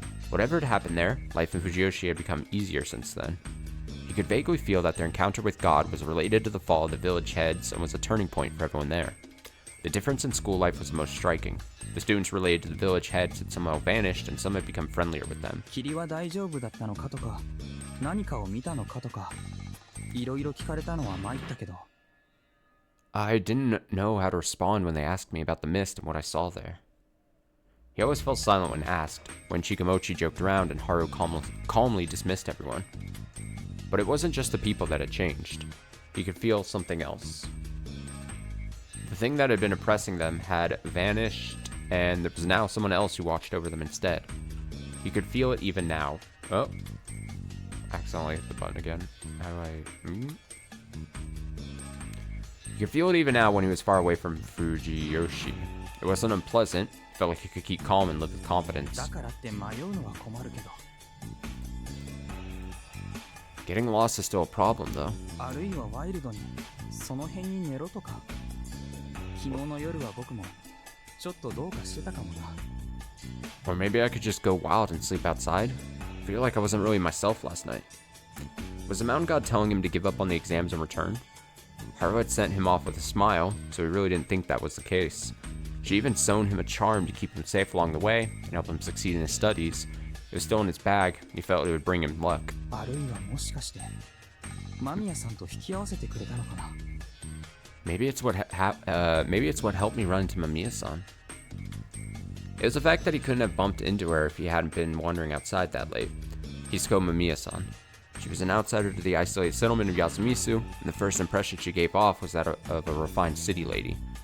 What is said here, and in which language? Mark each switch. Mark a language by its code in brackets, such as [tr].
[en] Whatever had happened there, life in Fujiyoshi had become easier since then. He could vaguely feel that their encounter with God was related to the fall of the village heads and was a turning point for everyone there. The difference in school life was most striking. The students related to the village heads had somehow vanished, and some had become friendlier with them. [ja] 霧は大丈夫だったのかとか、何かを見たのかとか、いろいろ聞かれたのは参ったけど。 [en] I didn't know how to respond when they asked me about the mist and what I saw there. He always fell silent when asked, when Shikamochi joked around and Haru calmly dismissed everyone. But it wasn't just the people that had changed. He could feel something else. The thing that had been oppressing them had vanished, and there was now someone else who watched over them instead. He could feel it even now. Oh. Accidentally hit the button again. How do I... You could feel it even now when he was far away from Fujiyoshi. It wasn't unpleasant. It felt like he could keep calm and live with confidence. [ja] だからって迷うのは困るけど。 [en] Getting lost is still a problem, though. [ja] あるいはワイルドにその辺に寝ろとか。昨日の夜は僕もちょっとどうかしてたかもな。 [en] Or maybe I could just go wild and sleep outside. I feel like I wasn't really myself last night. Was the mountain god telling him to give up on the exams and return? Haru had sent him off with a smile, so he really didn't think that was the case. She even sewn him a charm to keep him safe along the way and help him succeed in his studies. It was still in his bag, and he felt it would bring him luck. [ja] あるいはもしかして間宮さんと引き合わせてくれたのかな。 [en] Maybe it's what helped me run into Mamiya-san. It was the fact that he couldn't have bumped into her if he hadn't been wandering outside that late. Hisako Mamiya-san. She was an outsider to the isolated settlement of Yasumisu, and the first impression she gave off was that of a refined city lady.